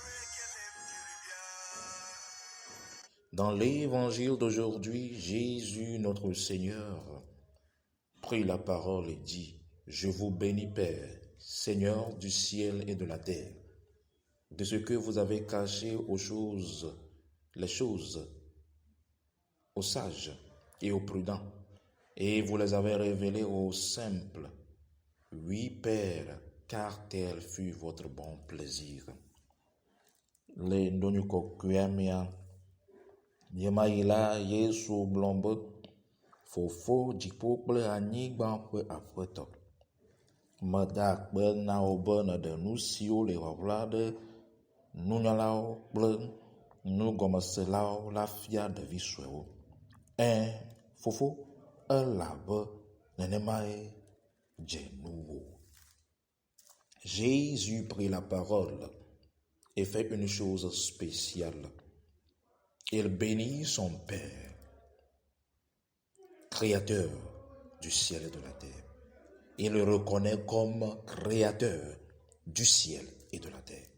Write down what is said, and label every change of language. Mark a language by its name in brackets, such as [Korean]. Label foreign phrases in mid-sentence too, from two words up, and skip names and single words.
[French] Dans l'évangile d'aujourd'hui, Jésus, notre Seigneur, prit la parole et dit: Je vous bénis, Père, Seigneur du ciel et de la terre, de ce que vous avez caché les choses aux sages et aux prudents, et vous les avez révélées aux simples. Oui, Père, car tel fut votre bon plaisir. [Ewe] Le ndonyuko kuyamia yemaila Yesu blombe fofo dziƒo kple anyigba ƒe aƒetɔ. Meda akpe na wo be neɖe nu siwo le ʋaʋla ɖe nunyalawo kple nugɔmeselawo la fia ɖevi suewo. Fofo, elabe nenemae dze nuwò. [French] Jésus prit la parole et fait une chose spéciale. Il bénit son Père, créateur du ciel et de la terre. Il le reconnaît comme créateur du ciel et de la terre.